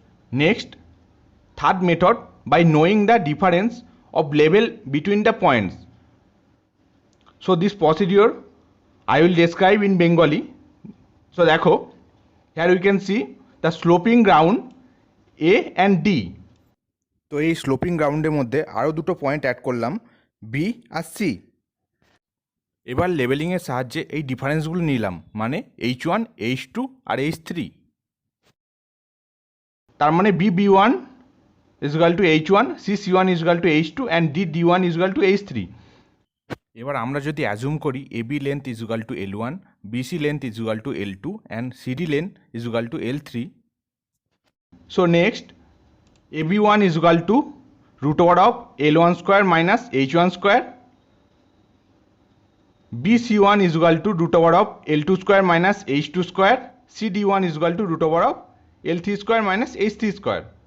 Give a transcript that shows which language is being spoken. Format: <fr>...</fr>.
<en>Next, third method, by knowing the difference of level between the points. So this procedure I will describe in Bengali. So</en> <bn>দেখো,</bn> <en>here we can see the sloping ground A and D.</en> <bn>তো এই sloping গ্রাউন্ডের মধ্যে আরও দুটো point add করলাম, B আর C. এবার লেভেলিংয়ের সাহায্যে এই ডিফারেন্সগুলো নিলাম, মানে H1, H2 আর H3। তার মানে</bn> <en>B1 is equal to H1, C1 is equal to H2 and D1 is equal to H3.</en> <bn>এবার আমরা যদি</bn> <en>Assume করি AB length is equal to L1, BC length is equal to L2 and CD length is equal to L3. So next, AB1 is equal to root over of L1 square minus H1 square. BC1 is equal to root over of L2 square minus H2 square. CD1 is equal to root over of L3 square minus H3 square.</en>